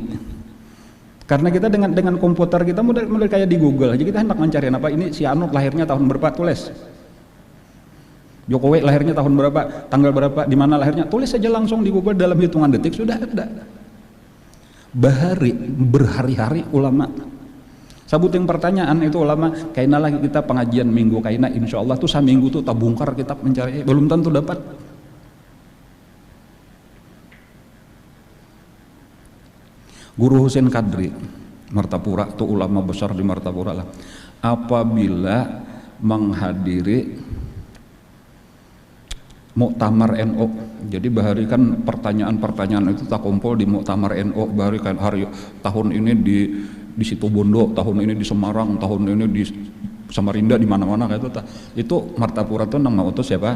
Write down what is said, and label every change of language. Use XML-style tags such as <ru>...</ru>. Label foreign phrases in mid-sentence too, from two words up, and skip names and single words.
<id>Karena kita dengan komputer kita model kayak di Google aja, kita hendak mencari apa ini si Anu lahirnya tahun berapa, tulis. Jokowi lahirnya tahun berapa, tanggal berapa, di mana lahirnya, tulis saja langsung di Google, dalam hitungan detik sudah ada.</id> <bjn>Berhari-hari ulama sabuting pertanyaan itu ulama, kaina lagi kita pengajian minggu, kaina</bjn> <ar>إن شاء الله</ar> <bjn>tuh saminggu tuh tabungkar kitab mencari, belum tentu dapat.</bjn> <id>Guru Husain Kadri Martapura tuh ulama besar di Martapura lah, apabila menghadiri Muktamar NU, jadi bahari kan pertanyaan-pertanyaan itu tak kumpul di Muktamar NU, bahari kan hari tahun ini di Situbondo, tahun ini di Semarang, tahun ini di Samarinda, di mana-mana kayak itu Martapura tuh nang ngutus siapa?</id>